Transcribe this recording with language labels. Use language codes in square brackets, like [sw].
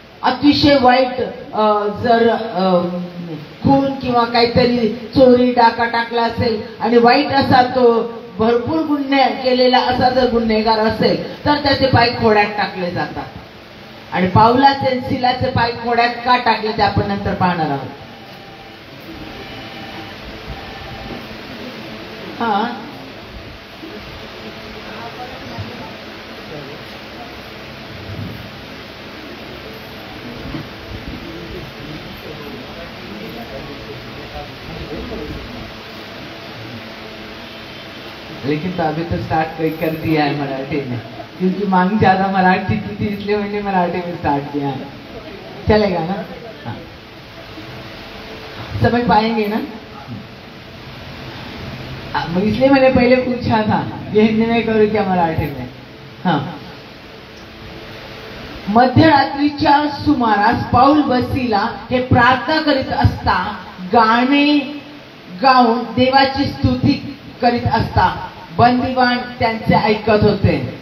[mr] अतिशय वाईट, जर खून किंवा काहीतरी चोरी डाका टाकला असेल आणि वाईट असा तो भरपूर गुन्हे केलेला असा जर गुन्हेगार असेल तर त्याचे पाय घोड्यात टाकले जातात. आणि पावलाचे सिलाचे पाय घोड्यात का टाकले ते आपण नंतर पाहणार आहोत. [hi] हा, लेकिन तो अभी तो स्टार्ट कर दिया है मराठी में, क्योंकि मांग ज्यादा मराठी की थी इसलिए मैंने मराठी में स्टार्ट किया है. चलेगा ना? हाँ, समझ पाएंगे ना? इसलिए मैंने पहले पूछा था ये हिंदी में करूँ क्या मराठी में. हाँ. [mr] मध्यरात्रीच्या सुमारास पौल व सिला हे प्रार्थना करीत असता, गाणे गाऊन देवाची स्तुती करीत असता बंदीवान त्यांचे ऐकत होते.